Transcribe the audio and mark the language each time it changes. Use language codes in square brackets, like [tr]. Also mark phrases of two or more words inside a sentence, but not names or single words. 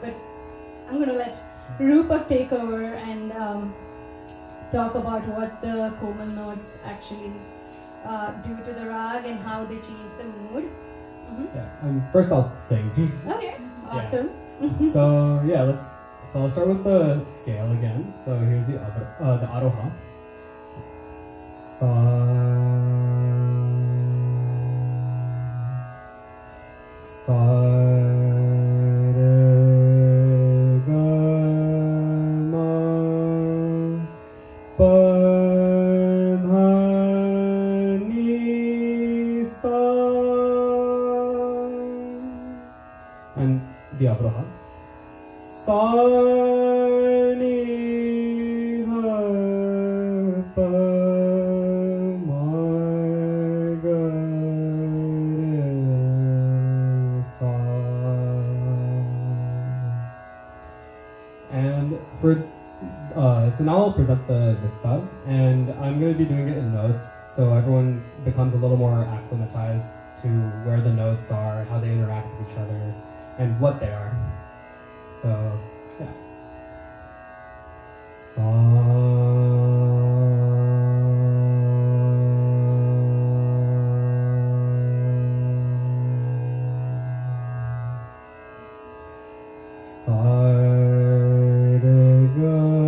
[en] But I'm going to let Roopak take over and talk about what the komal notes actually do to the rag and how they change the mood. Yeah, first I'll sing. Okay, awesome. So yeah, I'll start with the scale again. So here's the Aroha. Sa, sa, re, ga, ma, pa, dha, ni, sa, and the Avroha. Sa, ni, dha, pa, ma, ga, re, sa. And so now I'll present the stub, and I'm going to be doing it in notes, so everyone becomes a little more acclimatized to where the notes are, how they interact with each other, and what they are. So, yeah. Sa, re, ga,